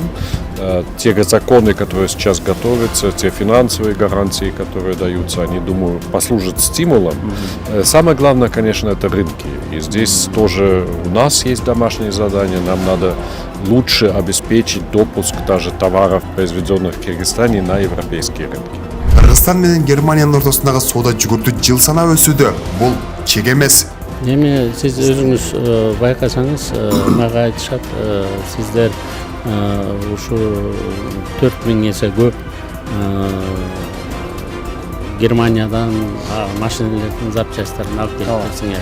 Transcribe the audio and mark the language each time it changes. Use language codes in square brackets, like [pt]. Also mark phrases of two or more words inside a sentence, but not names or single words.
[ru] Те законы, которые сейчас готовятся, те финансовые гарантии, которые даются, они, думаю, послужат стимулом. Самое главное, конечно, это рынки. И здесь тоже у нас есть домашние задания. Нам надо лучше обеспечить допуск даже товаров, произведенных в Кыргызстане, на европейские рынки. [ky] Кыргызстан менен Германиянын ортосундагы соода жүгүртү жыл санап өсүүдө. Бул чек эмес. Эми сиз өзүңүз байкасаңыз, мага айтышат, сиздер ушу 4000 эсе көп Германиядан машиналардын запчастарын алып келипсиңер.